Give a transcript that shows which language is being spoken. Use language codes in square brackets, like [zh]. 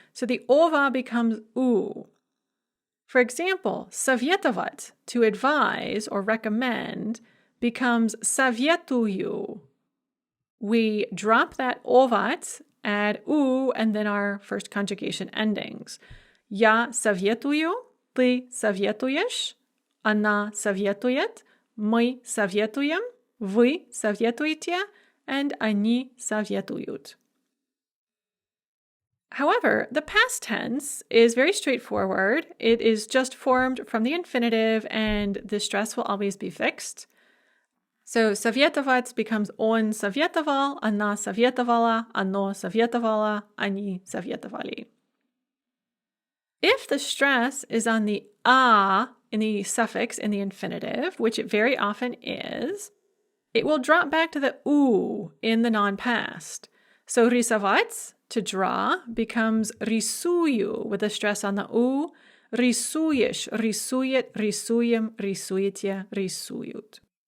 [en] So the ova becomes u. For example, savjetovat, to advise or recommend, becomes savjetuju. We drop that ovat, add u, and then our first conjugation endings. [ru] Я советую, ты советуешь, она советует, мы советуем, вы советуете, and они советуют. [en] However, the past tense is very straightforward. It is just formed from the infinitive, and the stress will always be fixed. [ru] So советовать becomes он советовал, она советовала, оно советовало, они советовали. [en] If the stress is on the a in the suffix in the infinitive, which it very often is, it will drop back to the u in the non-past. So рисовать, to draw, becomes рисую with a stress on the u, [ru] рисуешь, рисует, рисуем, рисуете, рисуют.